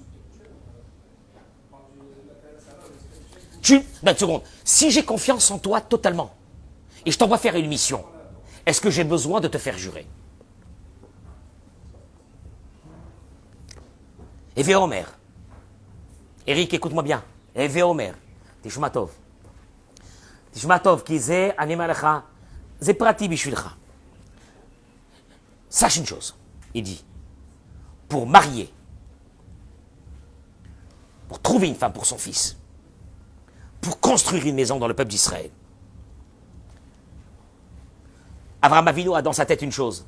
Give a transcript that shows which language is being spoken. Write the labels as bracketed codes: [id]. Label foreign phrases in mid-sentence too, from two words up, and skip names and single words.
[fr] Une seconde, si j'ai confiance en toi totalement, et je t'envoie faire une mission, est-ce que j'ai besoin de te faire jurer? Eve Omer. Eric, écoute-moi bien. Eve Omer. [he] תשמע טוב. תשמע טוב, כי זה, אני אומר לך, זה פרטי בשבילך. [fr] Sache une chose, il dit, pour marier, pour trouver une femme pour son fils, pour construire une maison dans le peuple d'Israël, Avraham Avinu a dans sa tête une chose.